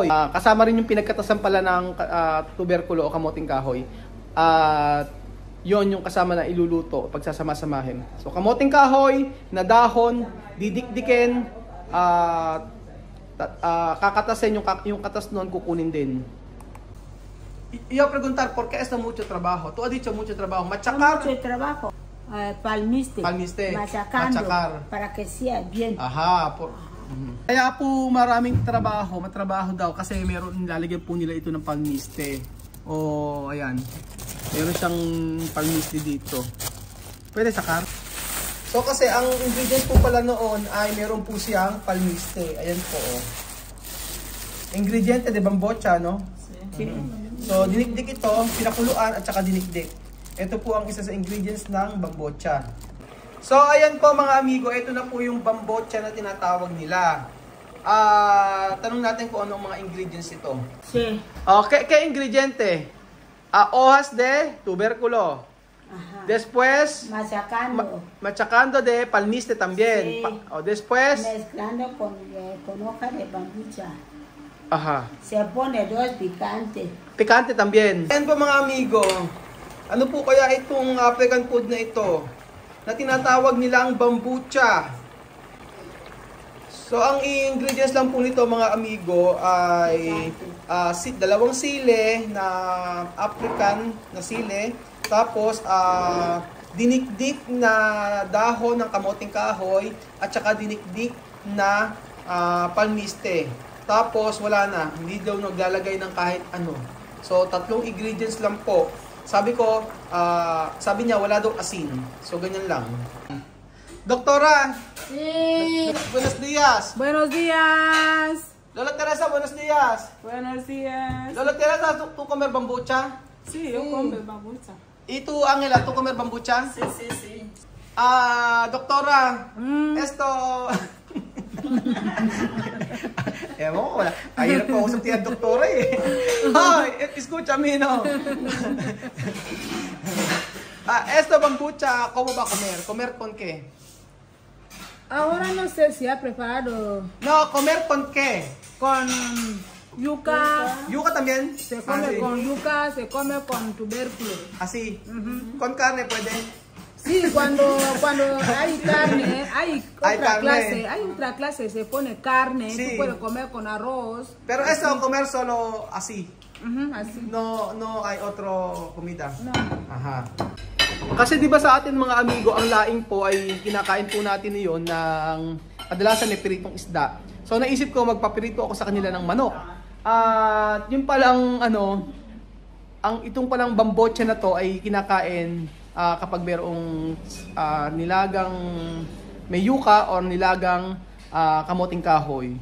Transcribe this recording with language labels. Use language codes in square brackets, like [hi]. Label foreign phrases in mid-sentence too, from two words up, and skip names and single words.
[tl] Kasama rin yung pinagkatasan pala ng tuberkulo o kamoteng kahoy. Yon yung kasama na iluluto pagsasama-samahin. So kamoteng kahoy na dahon, didikdikin, kakatasin yung katas nun, kukunin din. [es] Iba preguntar, ¿por qué es mucho trabajo? Tú has dicho mucho trabajo. Machacar. Mucho trabajo. Palmiste. Machacando. Machacar. Para que sea bien. Aha. [tl] Kaya po maraming matrabaho daw kasi nilalagyan po nila ito ng palmiste. O ayan. Meron siyang palmiste dito. Pwede sakar. So kasi ang ingredients po pala noon ay meron po siyang palmiste. Ayan po. [es] Ingrediente de bambocha, no? Sí. [tl] So dinikdik ito, pinakuluan at saka dinikdik. Ito po ang isa sa ingredients ng bambocha. So ayan po mga amigo, ito na po yung bambocha na tinatawag nila. Tanong natin kung anong mga ingredients ito. [es] Sí. Okay, ¿qué ingrediente? Hojas de tubérculo. Ajá. Después, Machacando. machacando de palmiste también. Sí. Después, Mezclando con hoja de bambucha. ajá. Se pone 2 picante. Pikante también. [tl] Ayan po mga amigo. Ano po kaya itong [en] African food [tl] na ito? Na tinatawag nilang bambucha. So, ang ingredients lang po nito mga amigo ay dalawang sili na African na sili. Tapos, dinikdik na dahon ng kamoting kahoy at saka dinikdik na palmiste. Tapos, wala na. Hindi daw naglalagay ng kahit ano. So, 3 ingredients lang po. Sabi niya, wala daw asin. So, ganyan lang. Doktora! [es] Sí. Buenos días! Buenos días. Lola Teresa, buenos días! Buenos días. Lola Teresa, ¿tú comer bambucha? Sí, yo como babucha. ¿Y tú, Ángela, tú comer bambucha? Sí, sí, sí. Doctora, esto... [tl] Ewan ko, wala. Ahirap ko usap tiyan, doktora eh. Ay, [es] escúchame, no? Esto bambucha, ¿cómo va a comer? ¿Comer con qué? Ahora no sé si ha preparado No, ¿comer con qué? con yuca. ¿Yuca también? Se come sí. con yuca, se come con tubérculo. Así. ¿Con carne puede? Sí, cuando hay carne, hay otra carne. hay otra clase, se pone carne, Sí. tú puedes comer con arroz. Pero así. eso, comer solo así. Así. No hay otro comida. No. Aha. [tl] Kasi 'di ba sa atin mga amigo, ang laing po ay kinakain po natin niyon ng kadalasan may piritong isda. So naisip ko magpapirito ako sa kanila ng manok. At yung palang itong palang bambocha na to ay kinakain kapag mayroong nilagang may yuka or nilagang kamoting kahoy.